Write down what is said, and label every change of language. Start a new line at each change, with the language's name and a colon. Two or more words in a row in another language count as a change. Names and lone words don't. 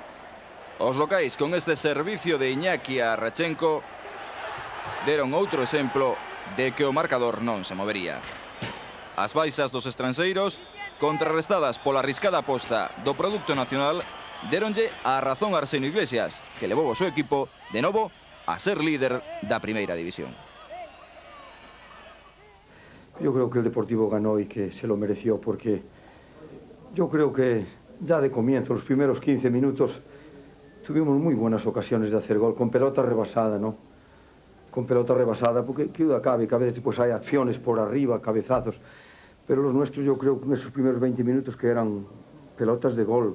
Galician: Os locais, con este servicio de Iñaki a Rachenko, deron outro exemplo de que o marcador non se movería. As baixas dos estranxeiros, contrarrestadas pola arriscada aposta do produto nacional, deronlle a razón a Arsenio Iglesias, que levou o seu equipo de novo a ser líder da primeira división.
Spanish: Yo creo que el Deportivo ganó y que se lo mereció, porque yo creo que ya de comienzo, los primeros 15 minutos, tuvimos muy buenas ocasiones de hacer gol, con pelota rebasada, ¿no? Con pelota rebasada, porque que duda cabe, que a veces pues hay acciones por arriba, cabezazos, pero los nuestros yo creo que en esos primeros 20 minutos que eran pelotas de gol.